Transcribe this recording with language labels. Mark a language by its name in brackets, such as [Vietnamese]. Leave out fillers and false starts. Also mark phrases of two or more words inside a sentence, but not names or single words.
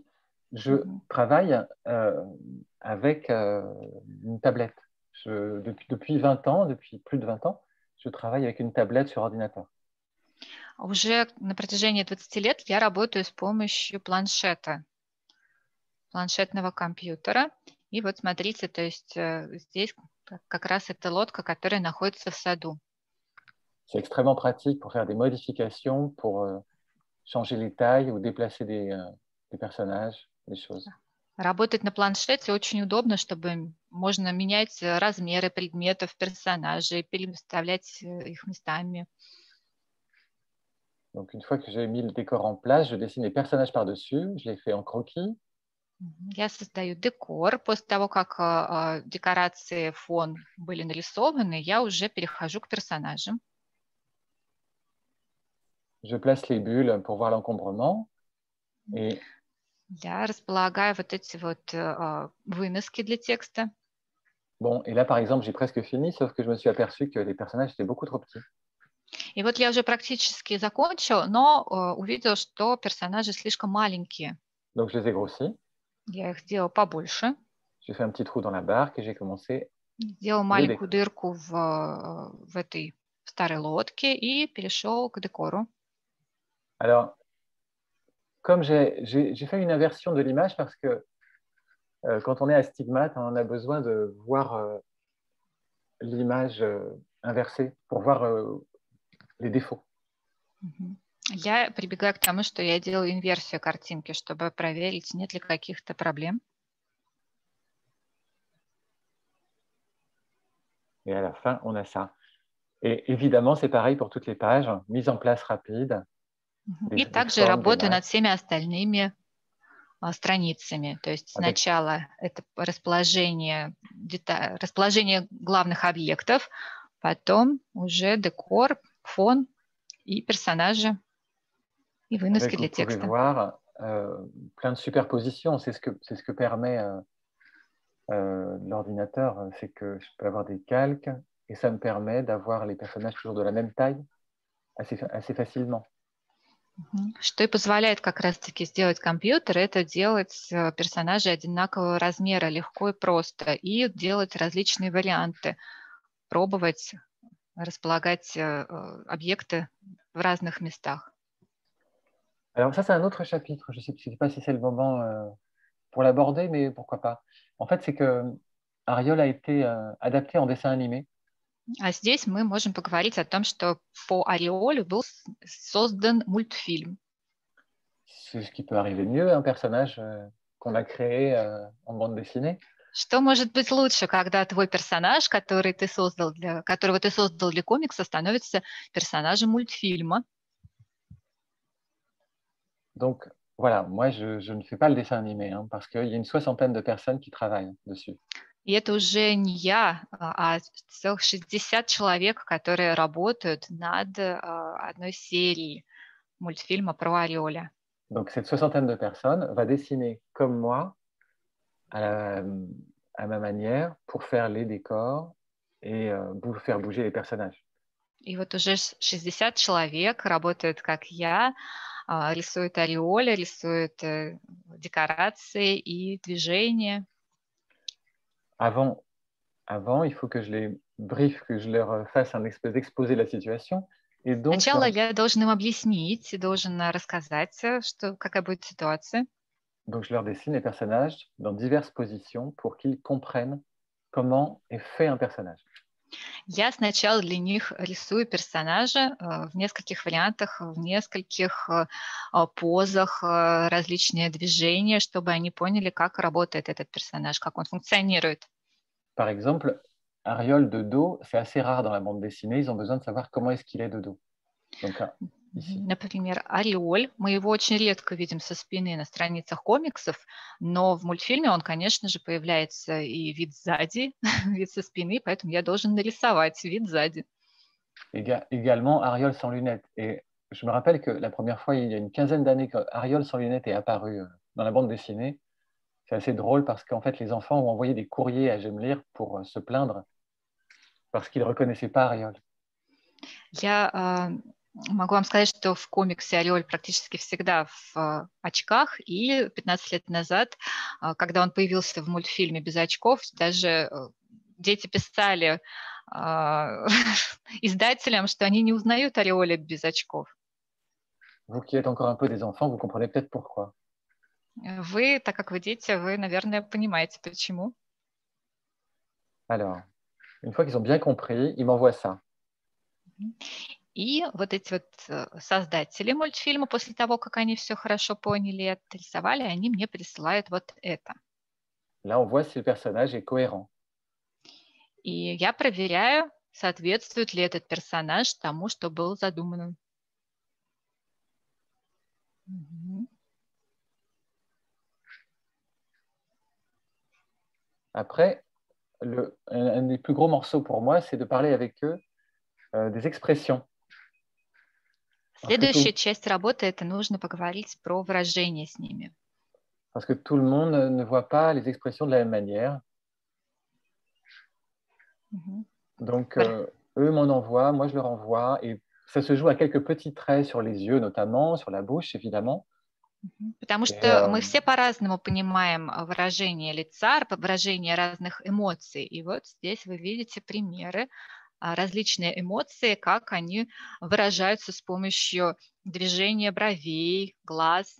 [French] Je travaille avec une tablette. Depuis 20 ans, depuis plus de 20 ans, je travaille avec une tablette sur ordinateur. [Russian] Уже на протяжении 20 лет я работаю с помощью планшета, планшетного компьютера. И вот смотрите, то есть здесь как раз эта лодка, которая находится в саду. [French] C'est extrêmement pratique pour faire des modifications, pour changer les tailles ou déplacer des personnages, des choses. [Russian] Работать на планшете очень удобно, чтобы можно менять размеры предметов, персонажей, переставлять их местами. [French] Donc, une fois que j'ai mis le décor en place, je dessine les personnages par-dessus, je les fais en croquis. [Russian] Я создаю декор. После того, как декорации, фон были нарисованы, я уже перехожу к персонажам. [French] Je place les bulles pour voir l'encombrement. Et... [Russian] Я располагаю вот эти вот выноски для текста. [French] Bon, et là, par exemple, j'ai presque fini, sauf que je me suis aperçu que les personnages étaient beaucoup trop petits. [Russian] И вот я уже практически закончил, но увидел, что персонажи слишком маленькие. [French] Donc, je les ai grossis. [Russian] Я их сделал побольше. [French] J'ai fait un petit trou dans la barque et j'ai commencé. [Russian] Сделал маленькую дырку в этой старой лодке и перешел к декору. [French] Alors, comme j'ai fait une inversion de l'image parce que quand on est astigmate, on a besoin de voir l'image inversée pour voir les défauts. [Russian] Я прибегаю к тому, что я делаю инверсию картинки, чтобы проверить, нет ли каких-то проблем. [French] Et à la fin, on a ça. Et évidemment, c'est pareil pour toutes les pages, mise en place rapide. [Russian] И также работаю над всеми остальными страницами. То есть сначала это расположение главных объектов, потом уже декор, фон и персонажи, и выноски для текста. [French] Vous pouvez voir plein de superpositions. C'est ce que permet l'ordinateur, c'est que je peux avoir des calques et ça me permet d'avoir les personnages toujours de la même taille assez facilement. [Russian] Что и позволяет как раз-таки сделать компьютер, это делать персонажей одинакового размера легко и просто, и делать различные варианты, пробовать располагать объекты в разных местах. [French] Alors ça, c'est un autre chapitre. Je ne sais pas si c'est le moment pour l'aborder, mais pourquoi pas. En fait, c'est que Ariol a été adapté en dessin animé. [Russian] А здесь мы можем поговорить о том, что по Ореолю был создан мультфильм. [French] C'est ce qui peut arriver de mieux, un personnage qu'on a créé en bande dessinée. [Russian] Что может быть лучше, когда твой персонаж, которого ты создал для комикса, становится персонажем мультфильма? [French] Donc voilà, moi je ne fais pas le dessin animé parce qu'il y a une 60aine de personnes qui travaillent dessus. [Russian] И это уже не я, а целых 60 человек, которые работают над одной серией мультфильма про Ореоля. [French] Donc cette 60aine de personnes va dessiner comme moi, à ma manière, pour faire les décors et faire bouger les personnages. [Russian] И вот уже 60 человек работают, как я, рисуют ореоли, рисуют декорации и движения. [French] Avant, il faut que je les briefe, que je leur fasse un espèce d'exposé de la situation. Et donc, [Russian] сначала я должен им объяснить, должен рассказать, какая будет ситуация. [French] Donc, je leur dessine les personnages dans diverses positions pour qu'ils comprennent comment est fait un personnage. [Russian] Я сначала для них рисую персонажа в нескольких вариантах, в нескольких позах, различные движения, чтобы они поняли, как работает этот персонаж, как он функционирует. [French] Par exemple, Ariol de dos, c'est assez rare dans la bande dessinée, ils ont besoin de savoir comment est-ce qu'il est de dos. Donc, ici. [Russian] Например, Ореоль, мы его очень редко видим со спины на страницах комиксов, но в мультфильме он, конечно же, появляется и вид сзади, вид со спины, поэтому я должен нарисовать вид сзади. [French] Également, Ariol sans lunettes. Et je me rappelle que la première fois, il y a une quinzaine d'années, que Ariol sans lunettes est apparu dans la bande dessinée. C'est assez drôle parce qu'en fait, les enfants ont envoyé des courriers à J'aime lire pour se plaindre parce qu'ils ne reconnaissaient pas Ariol. [Russian] Я могу вам сказать, что в комиксе Ореоль практически всегда в очках, и 15 лет назад, когда он появился в мультфильме без очков, даже дети писали издателям, что они не узнают Ореоля без очков. [French] Vous qui êtes encore un peu des enfants, vous comprenez peut-être pourquoi. [Russian] Вы, так как вы дети, вы, наверное, понимаете, почему. [French] Alors, une fois qu'ils ont bien compris, ils m'envoient ça. [Russian] И вот эти вот создатели мультфильма, после того, как они все хорошо поняли и отрисовали, они мне присылают вот это. [French] Là, on voit si le personnage est cohérent. [Russian] И я проверяю, соответствует ли этот персонаж тому, что был задумано. [French] Après, un des plus gros morceaux pour moi, c'est de parler avec eux des expressions. [Russian] Следующая часть работы – это нужно поговорить про выражения с ними. [French] Parce que tout le monde ne voit pas les expressions de la même manière. Donc, eux m'en envoient, moi je leur envoie, et ça se joue à quelques petits traits sur les yeux, notamment, sur la bouche, évidemment. [Russian] Потому что мы все по-разному понимаем выражение лица, выражение разных эмоций. И вот здесь вы видите примеры, различные эмоции, как они выражаются с помощью движения бровей, глаз.